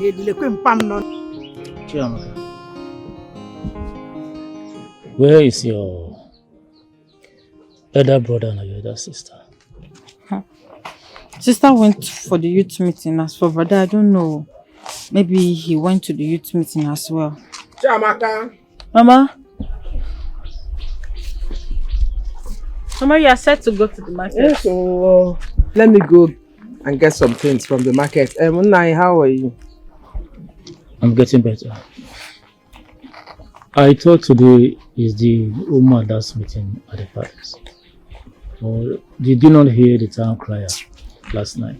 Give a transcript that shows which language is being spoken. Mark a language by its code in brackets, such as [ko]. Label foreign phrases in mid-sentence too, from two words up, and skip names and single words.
[en] Where is your elder brother and your elder sister? Sister went for the youth meeting. As for brother, I don't know. Maybe he went to the youth meeting as well. Chamaka. Mama? Mama, you are set to go to the market. Yes, so let me go and get some things from the market. Unai, how are you? I'm getting better. I thought today is the woman that's meeting at the palace. Or did you not hear the town crier last night?